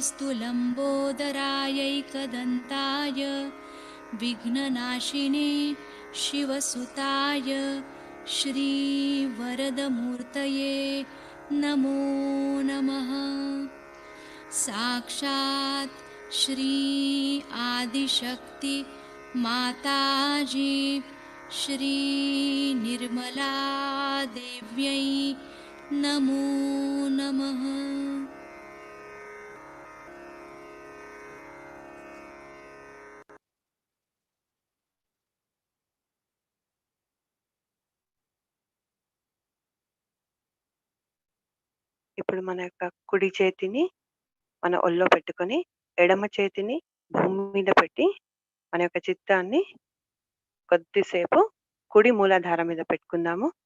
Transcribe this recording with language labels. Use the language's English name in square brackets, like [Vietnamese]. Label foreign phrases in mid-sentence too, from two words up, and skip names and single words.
[Sanskrit] लम्बोदरायैकदन्ताय विघ्ननाशिने शिवसुताय श्रीवरदमूर्तये नमो नमः साक्षात् श्री आदिशक्ति माताजी श्री निर्मला देव्यै नमो नमः। [Telugu] ఇప్పుడు మన యొక్క కుడి చేతిని మన ఒళ్ళో పెట్టుకొని ఎడమ చేతిని భూమి మీద పెట్టి మన యొక్క చిత్తాన్ని కొద్దిసేపు కుడి మూలాధారం మీద పెట్టుకుందాము.